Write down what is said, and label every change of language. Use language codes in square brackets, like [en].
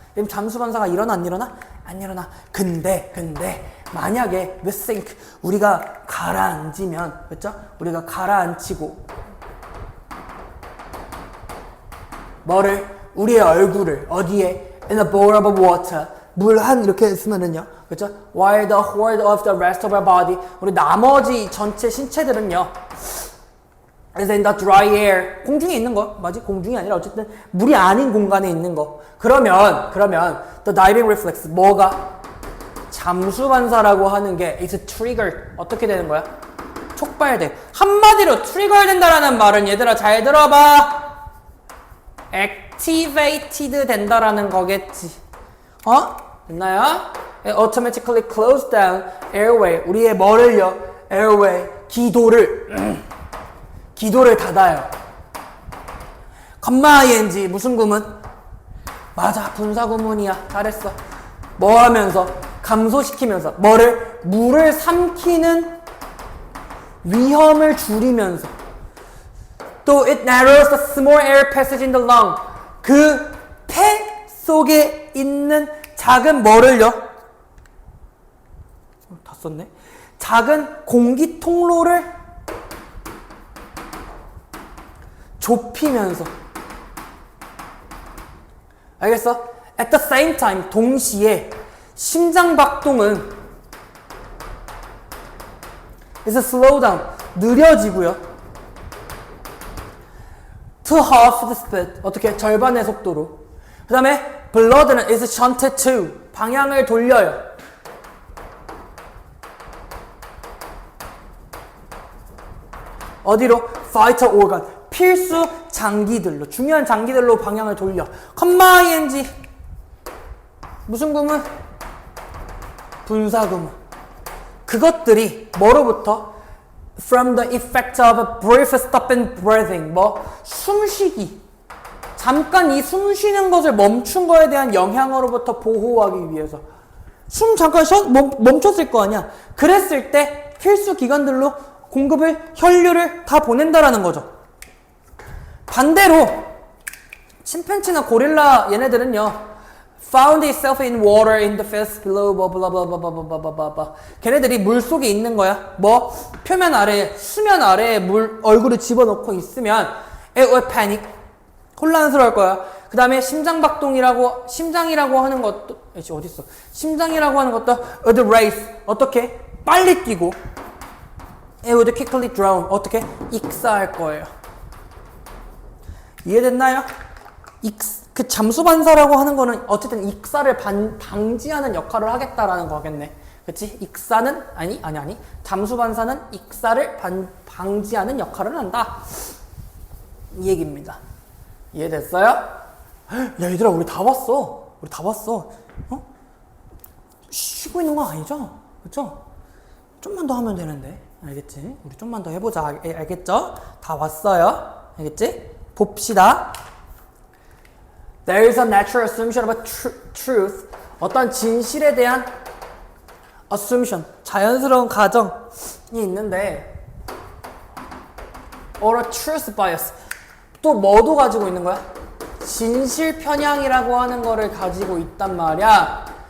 [ko] 그럼 잠수 반사가 일어나 안 일어나? 안 일어나. 근데 만약에 [en] we think [ko] 우리가 가라앉으면, 그렇죠? 우리가 가라앉히고 뭐를? 우리의 얼굴을 어디에? [en] In a bowl of water. [ko] 물 한 이렇게 있으면은요, 그렇죠? [en] While the whole of the rest of our body, [ko] 우리 나머지 전체 신체들은요, [en] is in the dry air, [ko] 공중에 있는 거, 맞지? 공중이 아니라 어쨌든 물이 아닌 공간에 있는 거. 그러면 [en] the diving reflex, [ko] 뭐가? 잠수 반사라고 하는 게 [en] is triggered. [ko] 어떻게 되는 거야? 촉발돼. 한마디로 trigger 된다라는 말은 얘들아 잘 들어봐. activated 된다라는 거겠지. 됐나요? [en] automatically close down airway. [ko] 우리의 뭐를요? airway, 기도를 닫아요. ing 무슨 구문? 맞아, 분사 구문이야. 잘했어. 뭐 하면서? 감소시키면서. 뭐를? 물을 삼키는 위험을 줄이면서. 또 [en] it narrows the small air passage in the lung. [ko] 그 폐 속에 있는 작은 뭐를요? 다 썼네. 작은 공기 통로를 좁히면서. 알겠어? [en] At the same time, [ko] 동시에 심장박동은 [en] is slow down, [ko] 느려지고요. [en] To half the speed, [ko] 어떻게? 절반의 속도로. 그 다음에 blood는 [en] is shunted to, [ko] 방향을 돌려요. 어디로? vital organ, 필수 장기들로, 중요한 장기들로 방향을 돌려. 컴마이엔지 무슨 구문? 분사구문. 그것들이 뭐로부터? [en] From the effect of a brief stop in breathing. [ko] 뭐? 숨쉬기. 잠깐 이 숨 쉬는 것을 멈춘 거에 대한 영향으로부터 보호하기 위해서. 숨 잠깐 멈췄을 거 아니야. 그랬을 때 필수 기관들로 공급을, 혈류를 다 보낸다라는 거죠. 반대로 침팬지나 고릴라 얘네들은요. [en] Found itself in water in the face below, blah. [ko] 걔네들이 물 속에 있는 거야. 뭐 표면 아래, 수면 아래에 얼굴을 집어넣고 있으면 [en] it will panic, [ko] 혼란스러울 거야. 그 다음에 심장이라고 하는 것도 어딨어? 심장이라고 하는 것도 [en] would race, [ko] 어떻게? 빨리 뛰고 [en] it would quickly drown, [ko] 어떻게? 익사할 거예요. 이해됐나요? 그 잠수반사라고 하는 거는 어쨌든 익사를 방지하는 역할을 하겠다라는 거겠네. 그치? 익사는 아니 잠수반사는 익사를 방지하는 역할을 한다, 이 얘기입니다. 이해됐어요? 야 얘들아, 우리 다 봤어. 어? 쉬고 있는 거 아니죠? 그쵸? 좀만 더 하면 되는데. 알겠지? 우리 좀만 더 해보자. 알겠죠? 다 왔어요. 알겠지? 봅시다. [en] There is a natural assumption of a truth. [ko] 어떤 진실에 대한 assumption, 자연스러운 가정이 있는데, [en] or a truth bias. [ko] 또 뭐도 가지고 있는 거야? 진실 편향이라고 하는 거를 가지고 있단 말이야.